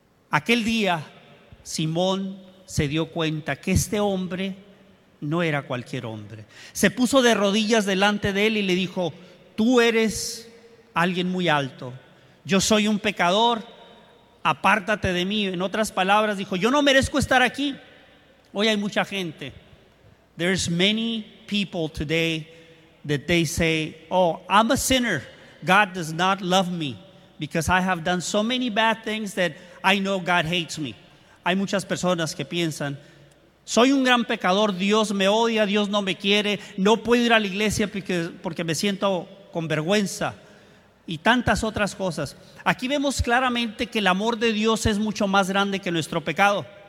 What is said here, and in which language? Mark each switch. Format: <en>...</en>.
<es>Aquel día Simón se dio cuenta que este hombre no era cualquier hombre. Se puso de rodillas delante de él y le dijo, tú eres alguien muy alto, yo soy un pecador, apártate de mí. En otras palabras dijo, yo no merezco estar aquí. Hoy hay mucha gente,</es> <en>there's many people today that they say, oh, I'm a sinner, God does not love me because I have done so many bad things that I know God hates me.</en> <es>Hay muchas personas que piensan, soy un gran pecador, Dios me odia, Dios no me quiere, no puedo ir a la iglesia porque me siento con vergüenza. Y tantas otras cosas. Aquí vemos claramente que el amor de Dios es mucho más grande que nuestro pecado.</es>